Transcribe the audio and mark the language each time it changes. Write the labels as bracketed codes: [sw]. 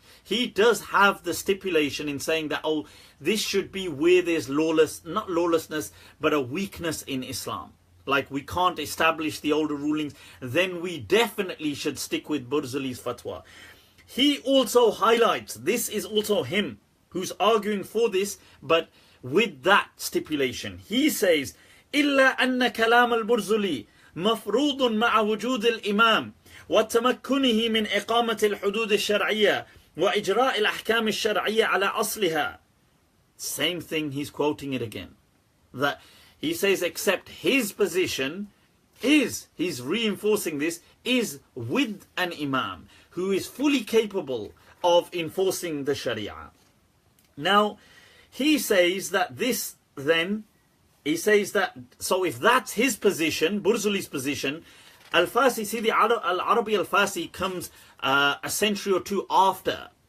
[en] He does have the stipulation in saying that, oh, this should be where there's not lawlessness, but a weakness in Islam. Like we can't establish the older rulings, then we definitely should stick with Burzuli's fatwa. He also highlights, this is also him who's arguing for this, but with that stipulation. He says, [ar] إلا أن كلام البرزلي مفروض مع وجود الإمام وتمكنه من إقامة الحدود الشرعية وإجراء الأحكام الشرعية على أصلها. [en] Same thing, he's quoting it again. That he says, except his position is, he's reinforcing this, is with an imam who is fully capable of enforcing the Sharia. Now, he says that this then, he says that, so if that's his position, Burzuli's position, Al-Fasi, Sidi Al-Arabi Al-Fasi comes a century or two after.